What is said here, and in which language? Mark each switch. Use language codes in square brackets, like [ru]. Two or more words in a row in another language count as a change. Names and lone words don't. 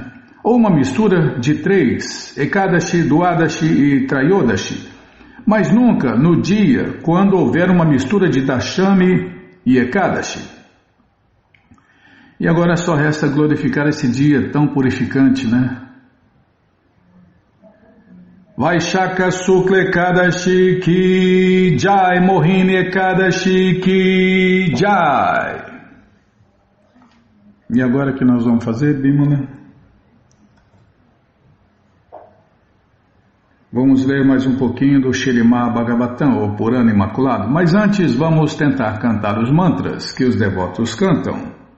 [pt] Ou uma mistura de 3, Ekadashi, Duadashi e Trayodashi, mas nunca no dia quando houver uma mistura de Dashami e Ekadashi. E agora só resta glorificar esse dia tão purificante, né? [hi] वैशाख शुक्ल एकादशी की जय, मोहिनी एकादशी की जय. [pt] E agora que nós vamos fazer, Bimala? Vamos ler mais um pouquinho do Śrīmad Bhagavatam, ou Purana Imaculado, mas antes vamos tentar cantar os mantras que os devotos cantam.